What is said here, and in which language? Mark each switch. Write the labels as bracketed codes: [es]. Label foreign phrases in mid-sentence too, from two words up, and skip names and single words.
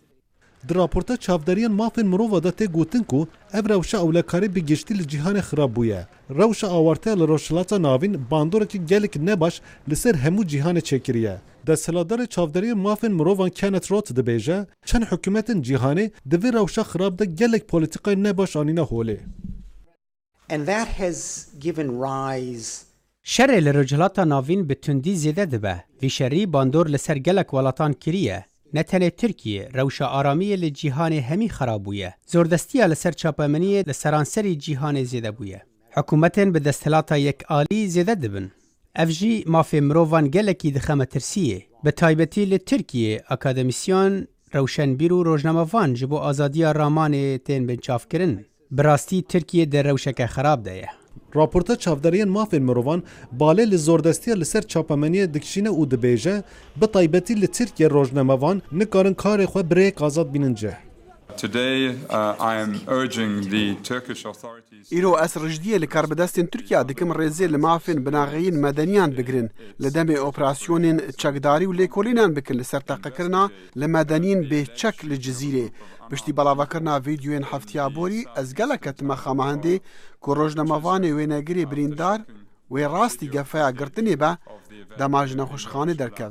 [ku] Di raporta çavdariyan mafên mirova da tê gotin ku ev rewşa ewlekarî bi giştî li cîhanê xirab bûye. Rewşa awarteya li rojhilata navîn bandorekî gelek nebaş li ser hemû cîhanê çêkiriye. Desthilatdarê çavdariyên mafên mirovan Kenneth Roth dibêje çend hikûmetên cîhanê di vê rewşa xirab de gelek polîtîkayê nebaş anîne holê. [en] And that has given rise [ku] Şerê li rojhilata navîn bi tundî zêde dibe. Vî şerî bandor li ser gelek welatan kiriye. Ne tenê Tirkiye, rewşa aramiyê li cîhanê hemî xerab bûye. Zordestiya li ser çapemeniyê li seranserî cîhanê zêde bûye. Hikûmetên bi desthilata yekalî zêde dibin. Ev jî mafê mirovan gelekî dixeme tirsiyê. Bi taybetî li Tirkiye, akademisyan, rewşenbîr û rojnamevan ji bo azadiya ramanê tên bin çavkirin. Bi rastî Tirkiye de rewşeke xerab de ye. Raporta çavdariyên mafên mirovan balê li zordestiya li ser çapemeniyê dikişîne û dibêje bi taybetî li Tirkiye rojnamevan nikarin karê xwe bi rêyek azad bînin cih. [en] Today, I am urging the Turkish authorities. [ku] îro ez rijdiyê li karbidestên Tirkiya dikim rêzê li mafên binaxeyîn medeniyan bigirin li demê operasyonên çekdarî û lêkolînan bikin li ser teqekirina li medeniyên bêçek li Cizîrê. Piştî belavekirina vîdyoyên heftiya borî ez gelek ketime xemehendê ku rojnamevanê wênegirê birîndar wê rastî gefeya girtinê be dema ji nexweşxanê derkeve.